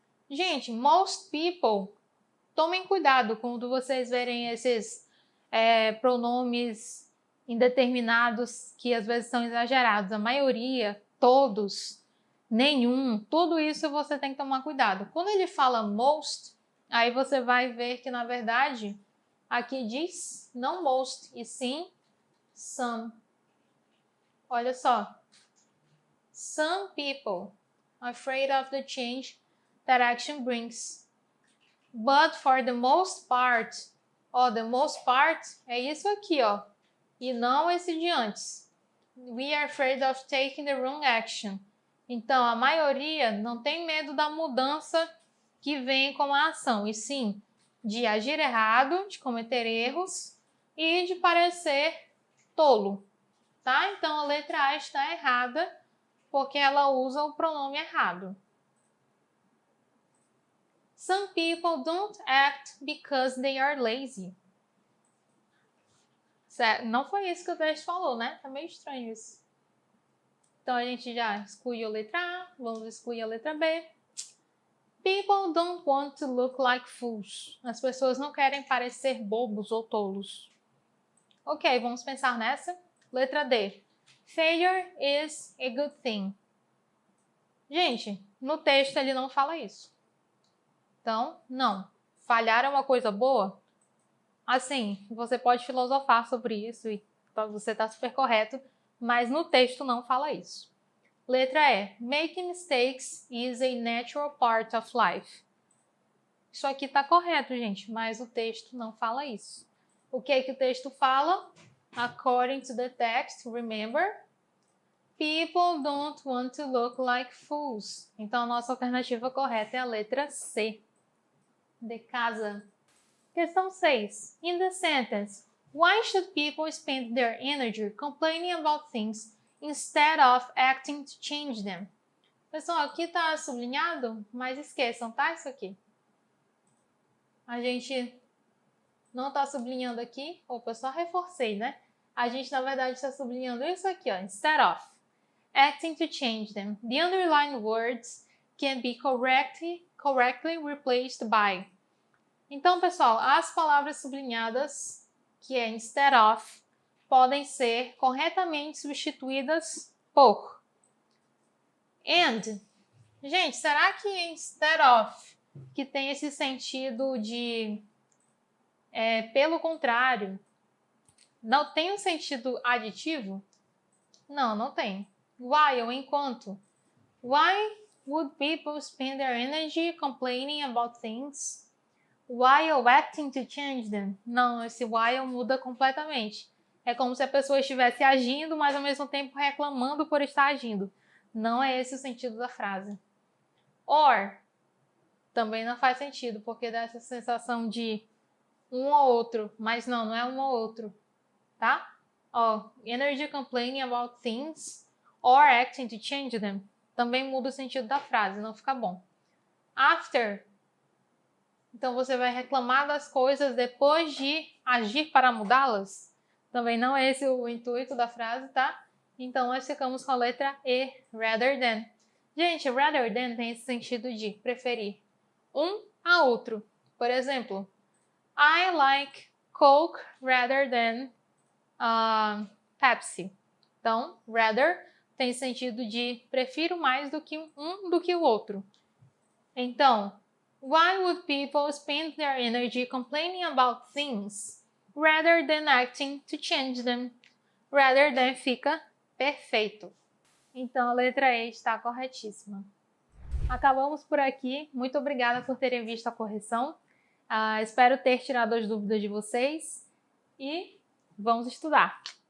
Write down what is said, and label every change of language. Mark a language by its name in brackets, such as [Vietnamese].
[Portuguese] Gente, most people, tomem cuidado quando vocês verem esses pronomes indeterminados que às vezes são exagerados. A maioria, todos, nenhum, tudo isso você tem que tomar cuidado. Quando ele fala most, aí você vai ver que na verdade aqui diz não most, e sim some. Olha só. [English] Some people afraid of the change that action brings. But for the most part, the most part [Portuguese] é isso aqui, ó. E não esse de antes. [English] We are afraid of taking the wrong action. [Portuguese] Então, a maioria não tem medo da mudança que vem com a ação, e sim de agir errado, de cometer erros e de parecer tolo, tá? Então, a letra A está errada porque ela usa o pronome errado. [English] Some people don't act because they are lazy. [Portuguese] Não foi isso que o texto falou, né? Tá meio estranho isso. Então a gente já excluiu a letra A, vamos excluir a letra B. [English] People don't want to look like fools. [Portuguese] As pessoas não querem parecer bobos ou tolos. Ok, vamos pensar nessa. Letra D. [English] Failure is a good thing. [Portuguese] Gente, no texto ele não fala isso. Então, não. Falhar é uma coisa boa? Assim, você pode filosofar sobre isso e você está super correto, mas no texto não fala isso. Letra E. [English] Making mistakes is a natural part of life. [Portuguese] Isso aqui está correto, gente, mas o texto não fala isso. O que é que o texto fala? [English] According to the text, remember, people don't want to look like fools. [Portuguese] Então, a nossa alternativa correta é a letra C, de casa. Questão 6. [English] In the sentence, why should people spend their energy complaining about things instead of acting to change them? [Portuguese] Pessoal, aqui está sublinhado, mas esqueçam, tá? Isso aqui. A gente não está sublinhando aqui. Opa, eu só reforcei, né? A gente, na verdade, está sublinhando isso aqui, ó. [English] Instead of acting to change them, the underlined words can be correctly replaced by. [Portuguese] Então, pessoal, as palavras sublinhadas, que é instead of, podem ser corretamente substituídas por and. Gente, será que instead of, que tem esse sentido de pelo contrário, não tem um sentido aditivo? Não, não tem. While, enquanto. [English] Why would people spend their energy complaining about things while acting to change them? [Portuguese] Não, esse while muda completamente. É como se a pessoa estivesse agindo, mas ao mesmo tempo reclamando por estar agindo. Não é esse o sentido da frase. Or também não faz sentido, porque dá essa sensação de um ou outro, mas não é um ou outro, tá? Ó, [English] energy complaining about things or acting to change them [Portuguese] também muda o sentido da frase, não fica bom. After, então você vai reclamar das coisas depois de agir para mudá-las? Também não é esse o intuito da frase, tá? Então nós ficamos com a letra E, rather than. Gente, rather than tem esse sentido de preferir um a outro. Por exemplo, [English] I like Coke rather than Pepsi. [Portuguese] Então, rather tem sentido de prefiro mais do que um do que o outro. [English] Então, why would people spend their energy complaining about things rather than acting to change them? [Portuguese] Rather than fica perfeito. Então, a letra E está corretíssima. Acabamos por aqui. Muito obrigada por terem visto a correção. Espero ter tirado as dúvidas de vocês e vamos estudar!